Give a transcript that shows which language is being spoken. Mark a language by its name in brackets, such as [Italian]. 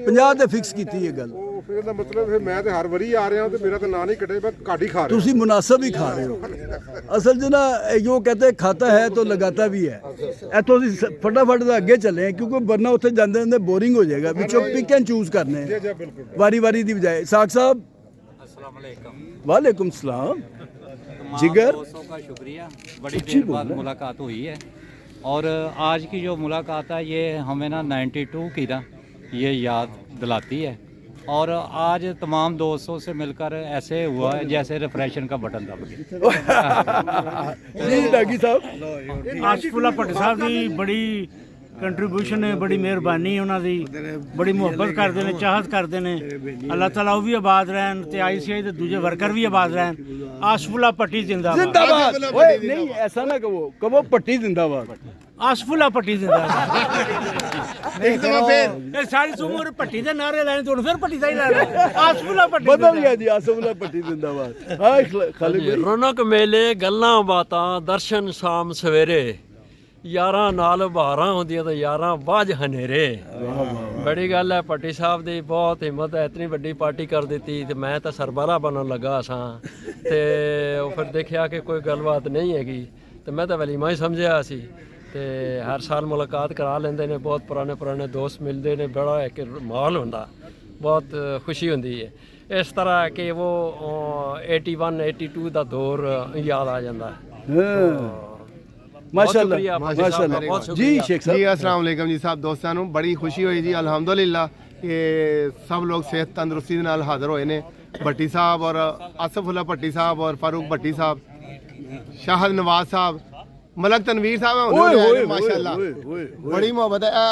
[Punjabi] 50 ਤੇ ਫਿਕਸ ਕੀਤੀ ਇਹ ਗੱਲ। ਉਹ ਫਿਰ ਇਹਦਾ ਮਤਲਬ ਫਿਰ ਮੈਂ ਤੇ ਹਰ ਵਾਰੀ ਆ ਰਿਹਾ ਤੇ ਮੇਰਾ ਤਾਂ ਨਾਂ ਨਹੀਂ ਕੱਟੇ, ਮੈਂ ਘੱਟ ਹੀ ਖਾ ਰਿਹਾ। ਤੁਸੀਂ ਮੁਨਾਸਬ ਹੀ ਖਾ ਰਹੇ ਹੋ। ਅਸਲ 'ਚ ਨਾ ਜੋ ਕਹਤੇ ਖਾਤਾ ਹੈ ਤਾਂ ਲਗਾਤਾ ਵੀ ਹੈ। ਇੱਥੋਂ ਅਸੀਂ ਫਟਾਫਟ ਦਾ ਅੱਗੇ ਚੱਲੇ ਹਾਂ ਕਿਉਂਕਿ ਵਰਨਾ ਉੱਥੇ ਜਾਂਦੇ ਜਾਂਦੇ ਬੋਰਿੰਗ ਹੋ ਜਾਏਗਾ। ਵਿੱਚੋਂ ਪਿਕ ਐਂਡ ਚੂਜ਼ ਕਰਨੇ ਵਾਰੀ ਵਾਰੀ ਦੀ ਬਜਾਏ। ਸਾਕ ਸਾਹਿਬ वालेकुम सलाम। जिगर [Hindi] दोस्तों का शुक्रिया, बड़ी देर बाद मुलाकात हुई है और आज की जो मुलाकात है ये हमें ना 92 की ना ये याद दिलाती है और आज तमाम दोस्तों से मिलकर ऐसे हुआ है जैसे रिफ्रेशन का बटन दब गया। जी डागी साहब [Punjabi] ਆਸਫੁੱਲਾ ਭੱਟੀ ਸਾਹਿਬ ਦੀ ਬੜੀ ਕੰਟਰੀਬਿਊਸ਼ਨ ਹੈ, ਬੜੀ ਮਿਹਰਬਾਨੀ ਉਹਨਾਂ ਦੀ, ਬੜੀ ਮੁਹੱਬਤ ਕਰਦੇ ਨੇ, ਚਾਹਤ ਕਰਦੇ ਨੇ। ਅੱਲਾਹ ਤਾਲਾ ਉਹ ਵੀ ਆਬਾਦ ਰਹਿਣ ਤੇ ICI ਦੇ ਦੂਜੇ ਵਰਕਰ ਵੀ ਆਬਾਦ ਰਹਿਣ। ਆਸਫੁੱਲਾ ਭੱਟੀ ਜ਼ਿੰਦਾਬਾਦ। [Hindi] जिंदाबाद। ओए नहीं ऐसा ना कहो पट्टी जिंदाबाद। [Punjabi] ਆਸਫੁੱਲਾ ਭੱਟੀ ਜ਼ਿੰਦਾਬਾਦ। ਇੱਕ ਦਫਾ ਫੇਰ ਇਹ ਸਾਰੀ ਉਮਰ ਭੱਟੀ ਦੇ ਨਾਰੇ ਲੈਣੇ ਤੇ ਹੁਣ ਫਿਰ ਭੱਟੀ ਦਾ ਹੀ ਲੈਣਾ। ਆਸਫੁੱਲਾ ਭੱਟੀ [Hindi] बदल गया जी आसफुल्ला पट्टी जिंदाबाद। हाँ खालिद भाई [Punjabi] ਰੌਣਕ ਮੇਲੇ ਗੱਲਾਂ ਬਾਤਾਂ ਦਰਸ਼ਨ ਸ਼ਾਮ ਸਵੇਰੇ ਯਾਰਾਂ ਨਾਲ ਬਹਾਰਾਂ ਹੁੰਦੀਆਂ ਤਾਂ ਯਾਰਾਂ ਬਾਝ ਹਨੇਰੇ। ਬੜੀ ਗੱਲ ਹੈ, ਭੱਟੀ ਸਾਹਿਬ ਦੀ ਬਹੁਤ ਹਿੰਮਤ ਹੈ, ਇਤਨੀ ਵੱਡੀ ਪਾਰਟੀ ਕਰ ਦਿੱਤੀ ਤੇ ਮੈਂ ਤਾਂ ਸਰਬਰਾ ਬਣਨ ਲੱਗਾ ਸਾਂ ਤੇ ਉਹ ਫਿਰ ਦੇਖਿਆ ਕਿ ਕੋਈ ਗੱਲਬਾਤ ਨਹੀਂ ਹੈਗੀ ਤੇ ਮੈਂ ਤਾਂ ਵਲੀਮਾ ਹੀ ਸਮਝਿਆ ਸੀ ਤੇ ਹਰ ਸਾਲ ਮੁਲਾਕਾਤ ਕਰਾ ਲੈਂਦੇ ਨੇ, ਬਹੁਤ ਪੁਰਾਣੇ ਦੋਸਤ ਮਿਲਦੇ ਨੇ, ਬੜਾ ਇੱਕ ਮਾਹੌਲ ਹੁੰਦਾ, ਬਹੁਤ ਖੁਸ਼ੀ ਹੁੰਦੀ ਹੈ। ਇਸ ਤਰ੍ਹਾਂ ਕਿ ਉਹ 81 82 ਦਾ ਦੌਰ ਯਾਦ ਆ ਜਾਂਦਾ ਹੈ। [Hindi] माशाल्लाह माशाल्लाह जी शेख जी साहब। अस्सलाम वालेकुम जी साहब दोस्तों [Punjabi] ਨੂੰ ਬੜੀ ਖੁਸ਼ੀ ਹੋਈ ਜੀ ਅਲਹਮਦੁਲਿਲਾ ਕਿ ਸਭ ਲੋਕ ਸਿਹਤ ਤੰਦਰੁਸਤੀ ਦੇ ਨਾਲ ਹਾਜ਼ਰ ਹੋਏ ਨੇ। ਭੱਟੀ ਸਾਹਿਬ ਔਰ ਆਸਫੁੱਲਾ ਭੱਟੀ ਸਾਹਿਬ ਔਰ ਫਾਰੂਕ ਭੱਟੀ ਸਾਹਿਬ, ਸ਼ਾਹਦ ਨਵਾਜ਼ ਸਾਹਿਬ, ਮਲਕ ਤਨਵੀਰ ਸਾਹਿਬ ओए ਮਾਸ਼ਾਅੱਲਾ ਬੜੀ ਮੁਹੱਬਤ ਹੈ।